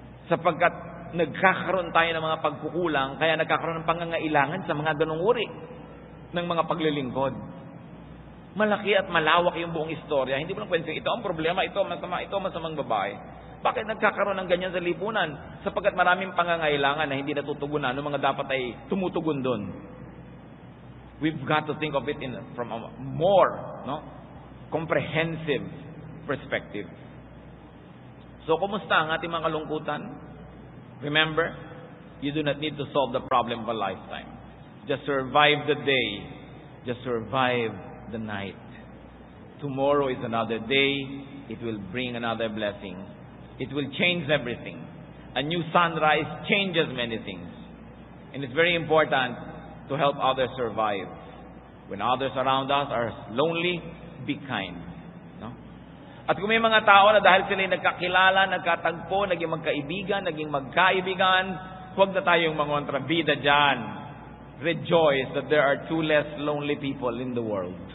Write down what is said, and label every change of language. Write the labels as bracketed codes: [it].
[tl] Sapagkat nagkakaroon tayo ng mga pagkukulang, kaya nagkakaroon ng pangangailangan sa mga ganong uri ng mga paglilingkod. Malaki at malawak yung buong istorya. Hindi mo lang pwede, ito ang problema, ito masama, ito masamang babae. Bakit nagkakaroon ng ganyan sa lipunan? Sapagkat maraming pangangailangan na hindi natutugunan ng mga dapat ay tumutugon doon. [en] We've got to think of it from a more comprehensive perspective. [tl] So, kumusta ang ating mga kalungkutan? [en] Remember, you do not need to solve the problem of a lifetime. Just survive the day. Just survive the night. Tomorrow is another day. It will bring another blessing. It will change everything. A new sunrise changes many things. And it's very important to help others survive. When others around us are lonely, be kind. No? [tl] At kung may mga tao na dahil sila nagkakilala, nagkatagpo, naging magkaibigan, naging magkaibigan, huwag na tayong mangontrabida dyan. [en] Rejoice that there are 2 less lonely people in the world.